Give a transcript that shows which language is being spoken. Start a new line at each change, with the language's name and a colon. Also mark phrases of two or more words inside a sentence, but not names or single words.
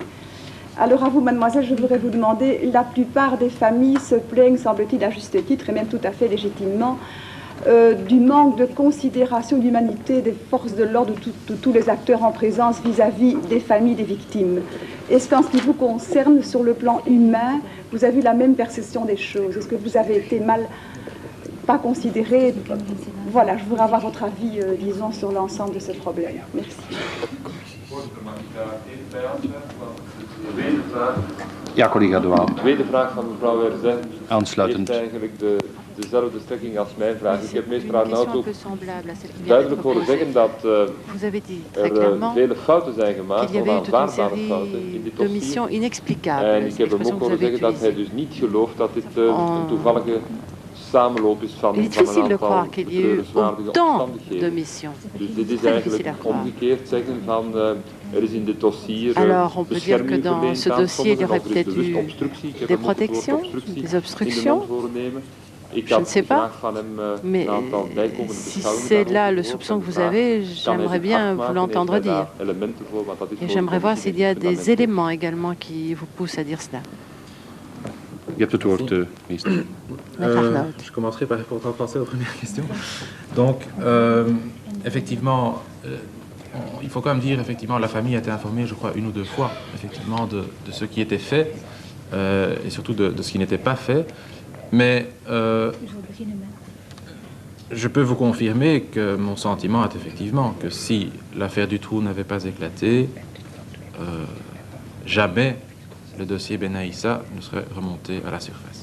French: Alors, à vous, mademoiselle, je voudrais vous demander, la plupart des familles se plaignent, semble-t-il, à juste titre, et même tout à fait légitimement, du manque de considération d'humanité des forces de l'ordre, de tous les acteurs en présence vis-à-vis des familles des victimes. Est-ce qu'en ce qui vous concerne, sur le plan humain, vous avez eu la même perception des choses? Est-ce que vous avez été pas considéré? Voilà, je voudrais avoir votre avis, disons, sur l'ensemble de ce problème. Merci.
Dutch: Ja, collega De Waal. Tweede vraag van mevrouw Herzeg Aansluitend. heeft eigenlijk dezelfde strekking als mijn vraag. Ik heb meester Arnault ook duidelijk horen zeggen dat er vele fouten zijn gemaakt, onaanvaardbare fouten in dit dossier. En ik heb hem ook horen zeggen dat hij dus niet gelooft dat dit een toevallige samenloop is van een aantal betreurenswaardige omstandigheden. Dus dit is eigenlijk omgekeerd zeggen van er is in dit dossier bescherming verleend aan sommigen, of er is bewust obstructie. Ik heb hem ook het woord obstructie in de mond horen nemen.
French: Je ne sais pas, mais si c'est là le soupçon que vous avez, j'aimerais bien vous l'entendre dire. Et j'aimerais voir s'il y a des éléments également qui vous poussent à dire cela.
Dutch: Je hebt het woord, minister.
French: Je commencerai par répondre en français aux premières questions. Donc, effectivement, il faut quand même dire, effectivement, la famille a été informée, je crois, 1 ou 2 fois, effectivement, de ce qui était fait. et surtout de ce qui n'était pas fait. Mais je peux vous confirmer que mon sentiment est effectivement que si l'affaire Dutroux n'avait pas éclaté, jamais le dossier Benahissa ne serait remonté à la surface.